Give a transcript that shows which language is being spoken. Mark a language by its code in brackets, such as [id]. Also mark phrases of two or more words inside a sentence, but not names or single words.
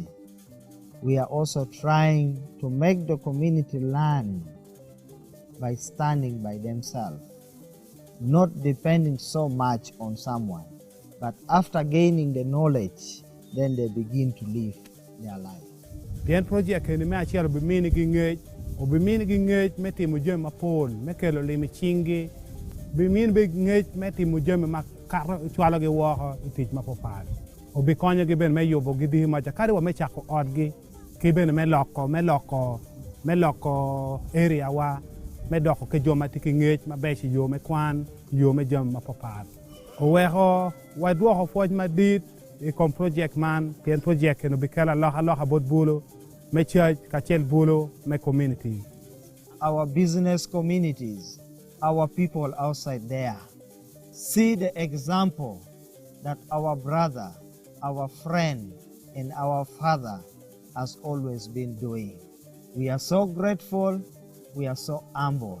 [en] We are also trying to make the community learn by standing by themselves, not depending so much on someone, but after gaining the knowledge, then they begin to live their life. [adh] Tien project ni me achiel bi mini gi ngej, o bi mini gi ngej me timo jemi mapon, me kelo limi chingi, bi mini bi ngej me timo jemi ma karo chwalo gi woko itich mapopar. O bi konyo gi ben me yobo gi dhi macha kari wa me chako odgi, ki ben me loko area wa, me doko ke joma tiki ngej ma beshi yo me kwan, yo me jemi mapopar. O weho wa duoko foj ma dit, ikom project man, tien project no bi kela loha bot bulo, me church, kachel bulo, me community. [en] Our business communities, our people outside there, see the example that our brother, our friend, and our father has always been doing. We are so grateful, we are so humble.